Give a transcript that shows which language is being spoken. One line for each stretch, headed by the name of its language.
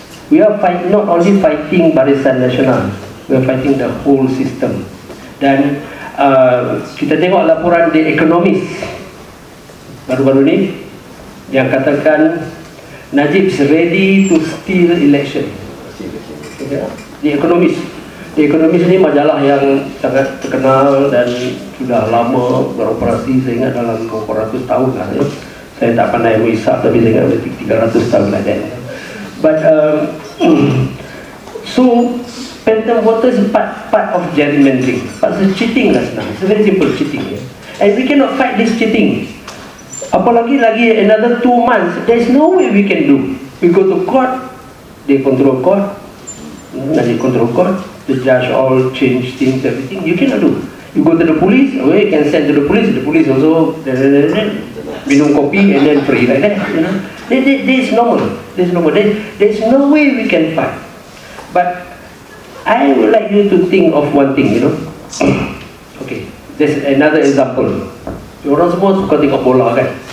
English: We are not only fighting Barisan Nasional, we are fighting the whole system.
Malay: Dan kita tengok laporan The Economist baru-baru ni yang katakan
English: Najib is ready to steal election. Okay.
Malay: The Economist ni majalah yang sangat terkenal dan sudah lama beroperasi, saya ingat dalam beberapa ratus tahun lah. Saya tak pandai menghisap tapi saya ingat 300 tahun lah.
English: But so phantom voters is part of gerrymandering. Part of cheating lah senang. It's very simple cheating. And we cannot fight this cheating.
Malay: Apalagi lagi
English: another 2 months, there is no way we can do. We go to court, they control court, Najib control court, the judge all change things, everything. You cannot do. You go to the police, okay, you can send to the police also
Malay: minum kopi
English: and then free like that. You know, this is normal. This is normal. There is no way we can fight. But I would like you to think of one thing, you know. Okay, there's another example.
Malay: Orang semua suka tengok bola kan.